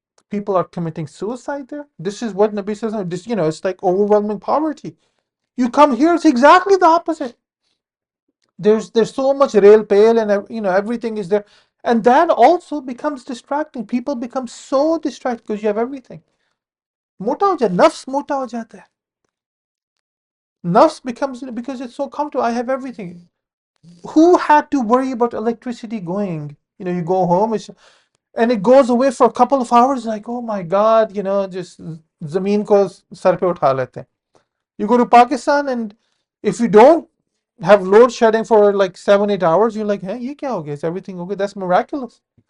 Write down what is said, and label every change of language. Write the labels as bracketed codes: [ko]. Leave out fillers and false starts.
[en] People are committing suicide there. This is what Nabi says. This, it's like overwhelming poverty. You come here, it's exactly the opposite. There's so much rail pale and everything is there, and that also becomes distracting. People become so distracted because you have everything. [hi] मोटा हो जाए, nafs मोटा हो जाता है. [en] Nafs becomes, because it's so comfortable. I have everything. Who had to worry about electricity going? You go home, and it goes away for a couple of hours. Like, oh my God, just [hi] zameen ko sar pe utha lete hain. [en] You go to Pakistan, and if you don't have load shedding for like 7-8 hours, you're like, hey, [hi] ye kya ho gaya? [en] Is everything okay? That's miraculous.